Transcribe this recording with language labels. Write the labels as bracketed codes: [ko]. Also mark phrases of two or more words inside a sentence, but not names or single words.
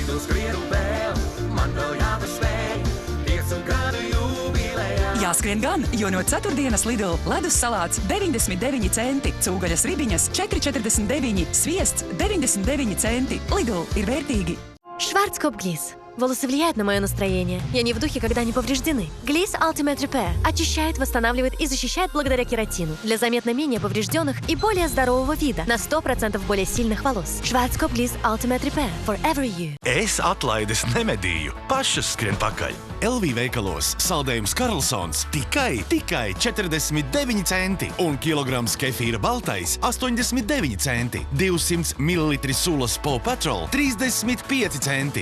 [lv] Jāskrien gan, jo no ceturtdienas Lidl ledus salāts 99 centi, cūgaļas ribiņas 4,49, sviests 99 centi. Lidl ir vērtīgi. Schwarzkopf Gliss. [ru] Волосы влияют на мое настроение. Я не в духе, когда они повреждены. Gliss Ultimate Repair очищает, восстанавливает и защищает благодаря кератину. Для заметно менее поврежденных и более здорового вида. На 100% более сильных волос. Schwarzkopf Gliss Ultimate Repair. [en] Forever you. [lv] Es atlaides nemedīju. Pašas skrien pakaļ. LV veikalos saldējums Karlsons tikai 49 centi. Un kilograms kefīra baltais 89 centi. 200 ml sulas Paw Patrol 35 centi.